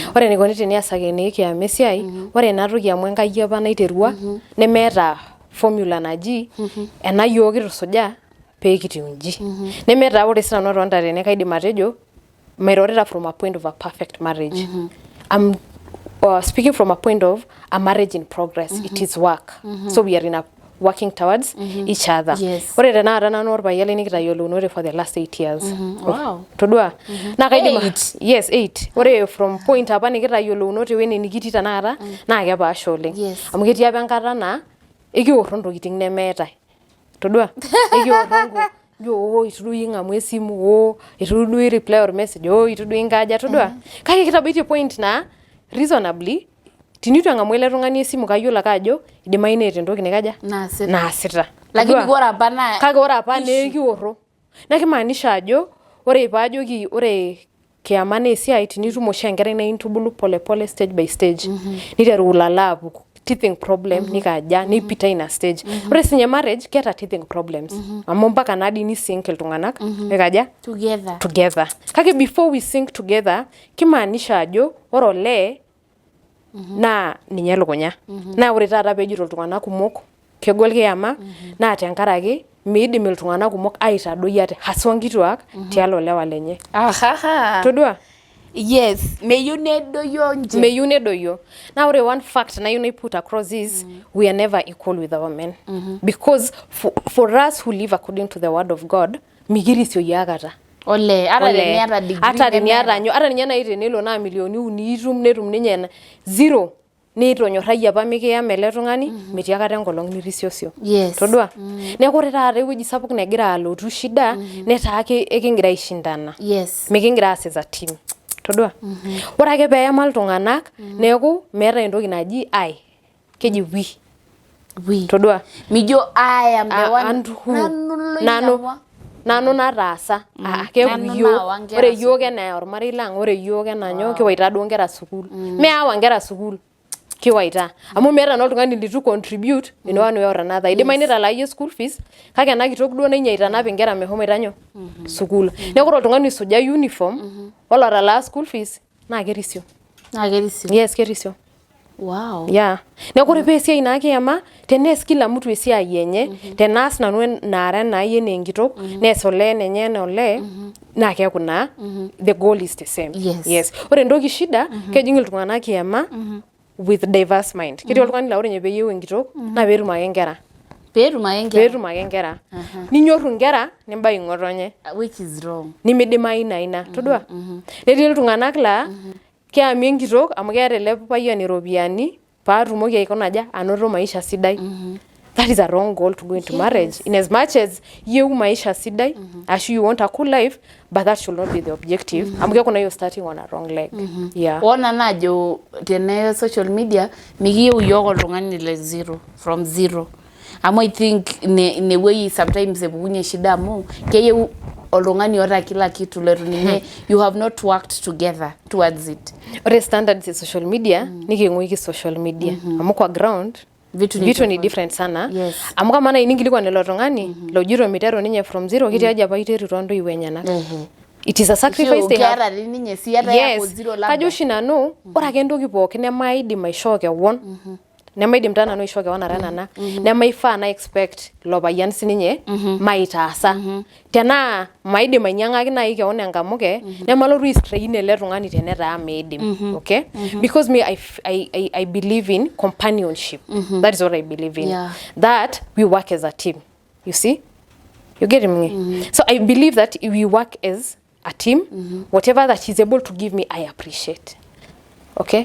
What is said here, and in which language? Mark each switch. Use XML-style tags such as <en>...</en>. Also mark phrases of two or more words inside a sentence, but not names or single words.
<mas>Ore enikoni teneesakini kiama esiai, ore ena toki amu Enkai apa naiterua nemeeta formula naji ena yiok kitusuja pee kitiu inji. Nemeeta ore sinanu atonta tene kaidim atejo mairorita</mas> <en>from a point of a perfect marriage. I'm speaking from a point of a marriage in progress. It is work. So we are in a working towards each other. Yes.</en> <mas>Ore tenakata nanu orpayian lai nikitayiolounore</mas> <en>for the last 8 years. Wow.</en> <mas>Todua. Na kaidim 8.</mas> <en>Yes, 8.</en> <mas>Ore</mas> <en>from point</en> <mas>apa nikitayiolounore wene nikitii tanakata naa kepaasha oleng.</mas> <en>Yes.</en> <mas>Amu ketii apa enkata naa ekiworro ntokiting nemeetai. Todua. Ekiworro yo itu duo ing'amu esimu itu duo</mas> <en>reply or message</en> <mas>itu duo inkaja todua. Kake kitabaitie point na reasonably tinitu ang'amu ele tung'ani esimu kayiolo ake ajo idimayu neeta entoki nikaja naasita. Lakini ore apa naa kake ore apa nekiworro. Na kimaanisha ajo ore paajoki ore kiama naa esiai tinitum oshi enkerai naa intubulu pole pole</mas> <en>stage by stage.</en> <mas>Niteru ulala apuku.</mas> <en>Teething problem</en> <mas>nikaja nipita ina stage. Ore sinye marriage keeta</mas> <en>teething problems.</en> <mas>Amu mpaka nadi ni sync iltung'anak nikaja together. Kake</mas> <en>before we sync together</en> <mas>kimaanisha ajo ore ole naa ninye lukunya. Na ore taata peejito iltung'anak kumok kegol kiama naa tenkaraki miidim iltung'anak kumok aitadoi ate haswa nkituak tialo lewa lenye. Todua? Yes, meyu nedoyo nje. Meyu nedoyo.</mas> <en>Now one fact na you put across is we are never equal with our men. Because for us who live according to the word of God,</en> <mas>migirisio yakata. Ole, ara niata degree. Ata niata nyo, ara niata itenelo na milioni uni itum netum ninye zero. Nitonyorrayie apa mikiyama ele tung'ani metii akata enkolong nirisiosio.</mas> <en>Yes.</en> <mas>Todua. Neeku ore taata ewueji sapuk negira alotu shida netaa ekingira aishindana.</mas> <en>Yes.</en> <mas>Mikingira aas</mas> <en>as a team.</en> <mas>Todua. Ore ake peeyama iltung'anak neeku meeta entoki naji I. Keji we. Todua.</mas> <en>Mijo I am the one.</en> <mas>Nanu nataasa. Keeku yiok. Ore yiok enaa ormarei lang, ore yiok enaa nyoo kiwaita duo nkera sukuul. Meewa nkera sukuul. Kiwaita. Amu meeta naa oltung'ani litu</mas> <en>contribute in one way or another.</en> <mas>Idimayu nitalaayie</mas> <en>school fees</en> <mas>kake ena kitok duo ninye aitanap nkera mehomoita nyoo sukuul. Neeku ore oltung'ani oisuja uniform olotalaa</mas> <en>school fees</en> <mas>naa kerisio. Yes, kerisio.</mas> <en>Wow. Yeah.</en> <mas>Neeku ore peesiai naa kiama tenees</mas> <sw>kila mtu</sw> <mas>esiai enye tenaas nanu naara naayie enaa enkitok nees ole nenye enaa ole naa keeku naa</mas> <en>the goal is the same.</en> <mas>Yes. Ore entoki shida kejing iltung'anak kiama</mas> <en>with diverse mind.</en> <mas>Ketii oltung'ani laa ore nye peeyieu enkitok naa peetum ake nkera. Peetum ake nkera. Ninyorru nkera nimbai ng'otonye.</mas> <en>Which is wrong.</en> <mas>Nimidimayu naa ina. Todua? Netii iltung'anak laa keami enkitok amu keeta ele payian iropiyiani paatumoki aikuna aja anoto maisha sidai.</mas> <en>That is a wrong goal to go into marriage. In as much as you maisha sidai, as you want a cool life, but that should not be the objective.</en> <mas>Amu kekuna</mas> <en>you're starting on a wrong leg. Yeah.</en> <mas>Ona najo tene social media mikiyieu yiok oltung'ani le from zero. Amu</mas> <en>I think in a way sometimes</en> <mas>epukunye shida amu keyieu oltung'ani oota</mas> <sw>kila kitu</sw> <mas>letu ninye</mas> <en>you have not worked together towards it.</en> <mas>Ore standards ya</mas> <en>social media</en> <mas>niking'uiki</mas> <en>social media.</en> <sw>Amu kwa ground vitu ni different sana.</sw> <en>Yes.</en> <mas>Amu kama na iningilikuwa nilo tung'ani lojito miteru ninye from zero kiti aja apa iteru ntoiwuo enyenak.</mas> <en>It is a sacrifice they have.</en> <mas>Yes. Kajo oshi nanu ore ake entoki pookin nemaidim aishoo kewon nemaidim taa nanu aisho kewan ara nana nemaifaa na expect lo payian sininye maitaasa tenaa maidim ainyang'aki nai kewan enkamuke nemalotu istrain ele tung'ani tenetaa meidim</mas> <en>okay because me I believe in companionship that is what I believe in that we work as a team you see you get me so I believe that if we work as a team whatever that he's able to give me I appreciate okay</en>